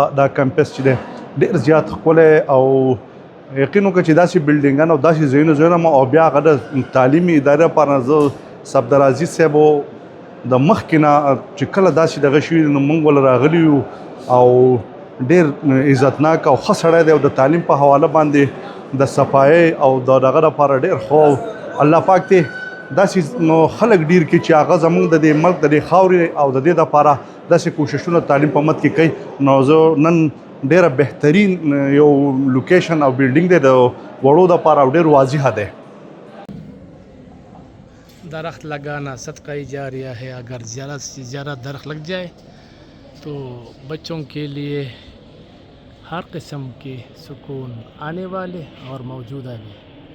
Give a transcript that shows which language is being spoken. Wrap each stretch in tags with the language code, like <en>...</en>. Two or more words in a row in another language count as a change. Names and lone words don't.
<ps>دا کیمپس چې دی ډېر زیات ښکلی او یقین وکړه چې داسې بلډینګان او داسې ځایونه ما او بیا هغه د تعلیمي ادارې لپاره زه صفدر عزیز صاحب د مخکې نه چې کله داسې دغه شوي نو موږ ول راغلي یو او ډېر عزتناک او ښه سړی دی او د تعلیم په حواله باندې د صفایۍ او د دغه لپاره ډېر ښه الله پاک دی داسې نو خلک ډېر کړي چې هغه زموږ د دې ملک د دې خاورې او د دې دپاره داسې کوششونه تعلیم په مد کې کوي. نو زه نن ډېره بهترین یو لوکیشن او بلډینګ دی د وړو دپاره او ډېر واضحه دی.</ps> <ur>درخت लगाना صدقہ جاریہ ہے، اگر زیادہ سے زیادہ درخت لگ جائے تو بچوں کے لیے ہر قسم کے سکون آنے والے اور موجودہ بھی</ur>